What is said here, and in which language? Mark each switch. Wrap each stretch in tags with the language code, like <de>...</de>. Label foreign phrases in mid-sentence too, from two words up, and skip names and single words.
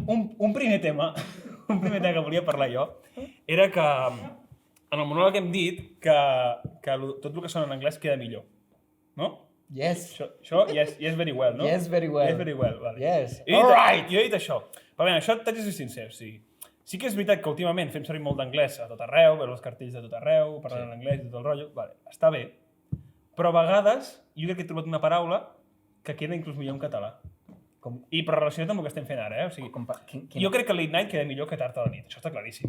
<ca>un primer tema que volia parlar jo era que en el monòleg hem dit que tot el que sona en anglès queda millor, no?</ca> <en>Yes. Això yes very well, no? Yes, very well. Yes very well, vale. Yes. All right!</en> <ca>Jo he dit això. Però bé, això t'haig de ser sincer, o sigui, sí que és veritat que últimament fem servir molt d'anglès a tot arreu, veure els cartells de tot arreu, parlant en anglès i tot el rotllo, vale, està bé. Però a vegades jo crec que he trobat una paraula que queda inclús millor en català. Però relacionat amb el que estem fent ara, o sigui, jo crec que</ca> <en>late night</en> <ca>queda millor que tard a la nit, això està claríssim.</ca>